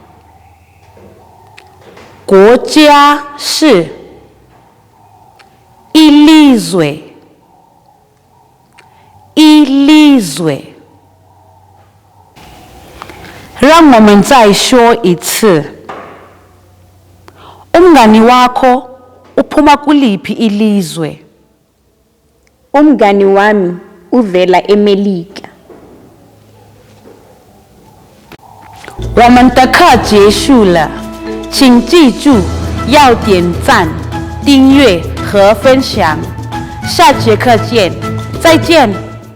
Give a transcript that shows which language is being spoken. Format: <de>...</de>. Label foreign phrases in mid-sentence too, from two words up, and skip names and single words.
<zh>国家是 ilizwe.</zh> <zu>ilizwe.</zu> <zh>让我们再说一次。</zh> <zu>umngani wakho uphuma kuliphi ilizwe? Umngani wami uvela eMelika.</zu> <zh>我们的课结束了，请记住要点赞、订阅和分享。下节课见，再见。</zh>